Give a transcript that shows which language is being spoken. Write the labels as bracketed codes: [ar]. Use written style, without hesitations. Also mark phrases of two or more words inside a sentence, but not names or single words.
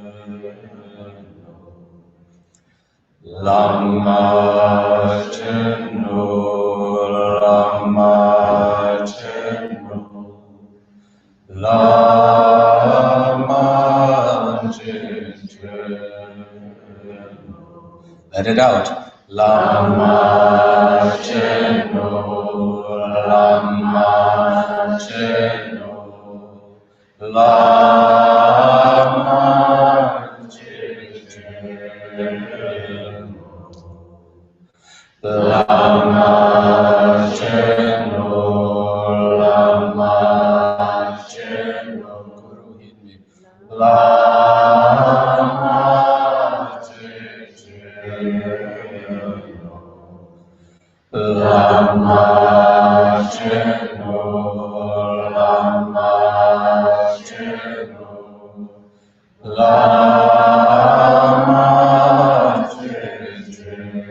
[bo] Lama Cheno, Lama Cheno, Lama Cheno. [en] Let it out. [bo] Lama Cheno, Lama Cheno, Lama Cheno. Lama Cheno, Lama Cheno, [en] Guru hit me. [bo] Lama Cheno, Lama Cheno, Lama Cheno, Lama Cheno.